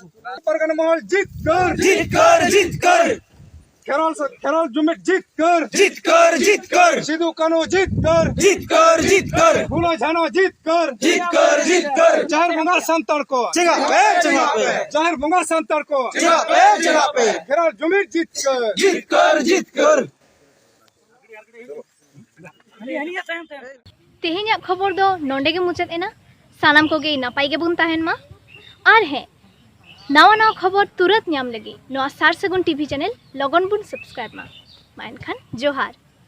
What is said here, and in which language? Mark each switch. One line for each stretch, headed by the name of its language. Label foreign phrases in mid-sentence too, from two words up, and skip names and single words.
Santali: পারগানা মহল জিত কর, খেরল জুমির জিত কর, সিধু কানু জিত কর, ভুলো ঝানো জিত কর, জাহের বঙ্গাল সন্তান কো, জাহের বঙ্গাল সন্তান কো, খেরল জুমির জিত কর। तेहेᱧᱟᱜ खबर दो नोंडे गे मुचाद एना। सानाम कोगे नापाय गे बुन ताहेन मा। आर है नावा नावा खबर तुरंत ᱧᱟᱢ लगी नोआ सार सगुन टीवी चैनल लगन बुन सब्सक्राइब मा। मा एनखान जोहार।